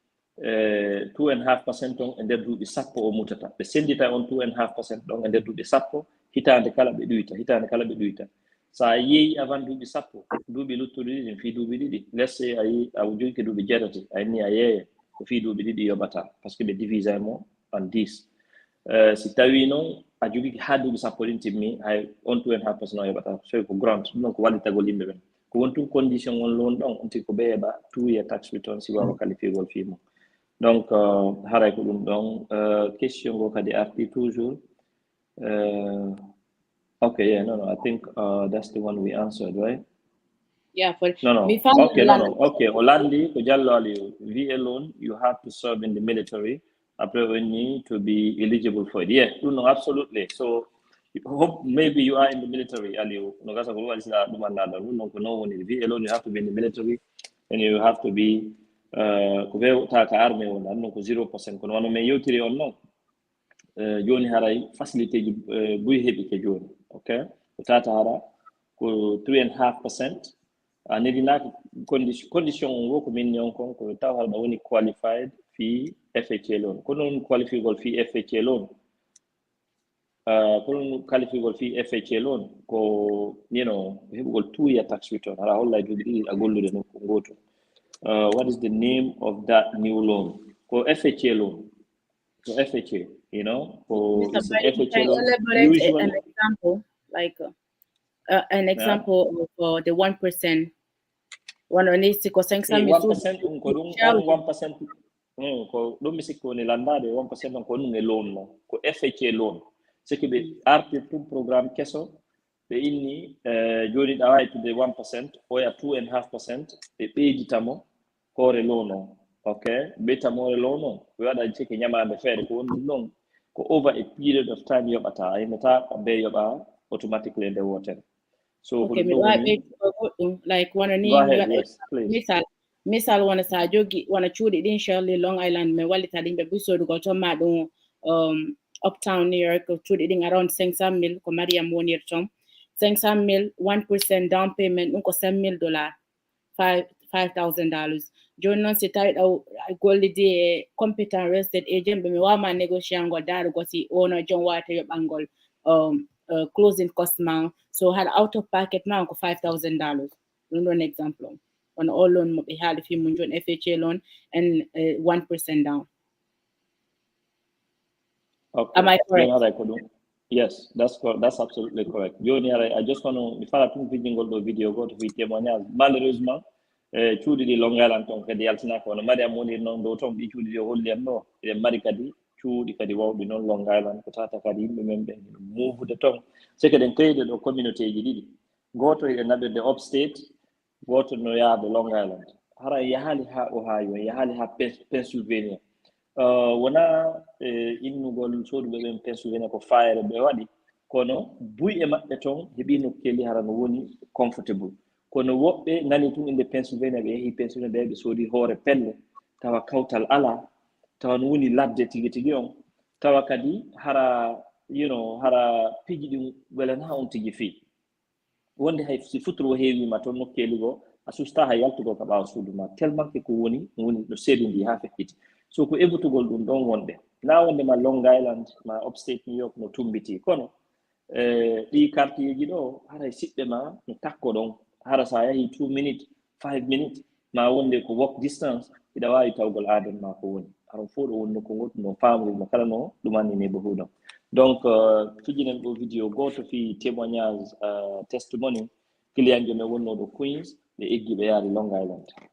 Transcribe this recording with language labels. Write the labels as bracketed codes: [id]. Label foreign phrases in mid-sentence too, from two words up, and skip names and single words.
[ff] 2.5% on e nder duuɓi sappo o mutata ɓe sendita on 2.5% ɗon e nder duuɓi sappo hitande kala ɓe ɗuyta sa yeeyi avant duuɓi sappo duuɓi luttuɗi ɗiɗi fi duuɓi ɗiɗi lesse a yi a jogi duuɓi jeetati a inni a yeeye ko fi duuɓi ɗiɗi yoɓata [fr] par ce que [ff] ɓe divisa mo en 10 si tawi noon a jogi ha duuɓi sappo ɗin timmi hay on 2.5% o yoɓata so ko grant ɗum noon ko wallitagol yimɓe ɓen ko wontum condition on loan ɗon on tigi ko ɓe heɓa [en] 2 year tax return [ff] si wawa qualifiegol fimo donc haray ko ɗum ɗon question go kadi arti toujours [en] okay, yeah, no, I think that's the one we answered, right? Yeah, for no. Okay, Olandi, Kojallo Ali, VA loan, you have to serve in the military. Après, we need to be eligible for it. Yeah, no, absolutely. So, hope maybe you are in the military, Ali. No, VA loan, you have to be in the military, and you have to be army on 0%. [ff] Kono wano me yotiri on no. Joni haray facilité ji buy heɓi ke joni okay ko tata hara ko 3.5% nedinaka condition on ko min on kon ko taw hara woni qualified fi FHA loan ko non qualifiegol fi FHA loan ko heɓugol [en] 2 year tax return [ff] hara holla duuɓi ɗiɗi a gollude no ko goto [en] what is the name of that new loan [ff] ko FHA loan [en] so FHA for FHA loan, usually an example, like an example of the 1%. [ff] 1% ko ɗum 1% ko ɗum mi sikko ni landade 1% on ko ɗum e loan no ko FHA loan [fr] c'est que [ff] ɓe arti tum programme keso ɓe inni joni ɗa wawi tude 1% oya 2.5% ɓe ɓeyditamo hoore loan on okay ɓeytamore loan on ɓe waɗa ceke ñamande feere ko woni ɗum ko [en] over a period of time [ff] yoɓata ayimata ɓe yoɓa automatically nde wotere so [en] okay like one [ff] misal wona sa jogi wona cuuɗi ɗin Shirley Long Island mi wallita ɗin ɓe ɓusoɗugol ton ma ɗum uptown New York cuuɗi ɗin around 500,000 ko Mariam wonir ton 500,000 1% [en] down payment [ff] ɗum ko $7,000 $5,000 joni noon si tawi ɗo gollidi e [en] competent real estate agent [ff] ɓe mi wawma négocier ngol darugo si wono jon wata yoɓangol [en] closing cost [ff] ma so [en] had out of pocket [ff] ma ko $5,000 ɗum ɗon exemple on [en] all loan [ff] mo ɓe haali fi mum joni [en] FHA loan and 1% down. Okay. Am I correct? Yes, that's absolutely correct. [ff] Joni, [en] I just want to, if I think video go to témoignage. [fr] Malheureusement, [ff] cuuɗi ɗi Long Island ton kadi yaltinaka wono mari am woni noon ɗo ton ɗi cuuɗi ɗi holli en ɗo eɗen mari kadi cuuɗi kadi wawɗi noon Long Island ko tata kadi yimɓe men ɓe movude ton [fr] c'est que [ff] ɗen kayde ɗo communauté ji ɗiɗi goto eɗen naɓirde upstate goto no yaade Long Island hara yahali ha Ohio yahali ha Pennsylvania wona innugol soduɓe ɓen Pennsylvania ko fayre ɓe waɗi kono buy e maɓɓe ton heeɓi nokkeli hara no woni comfortable kono woɓɓe nani tun inde Pennsylvania ɓe yeehi Pennsylvania ɓe soodi hoore pelle tawa kawtal ala tawa no woni ladde tigi tigi on tawa kadi hara hara piji ɗin welana on tigi fi wonde hay si futuro heewima toon nokkeli go a susta ha yaltugo ka ɓaawa suudu ma [fr] tellement que [ff] ko woni no seedi ndi ha feƴƴiti so ko evutugol ɗum ɗon wonde na wonde ma Long Island ma upstate New York no tumbiti kono ɗi quartier ɗo haray siɓɓe ma no takko ɗon hara sa yahi [en] 2 minutes 5 minutes [ff] ma wonde ko [en] walk distance [ff] ida wawi tawgol aden ma ko woni aron fof ɗo wonno ko goɗɗum no famri no kala no ɗumanni neighborhood on donc fijinen ɗo vidéo goto fi témoignage testimony client jo men wonno ɗo Queens ɓe eggi ɓe yaari Long Island.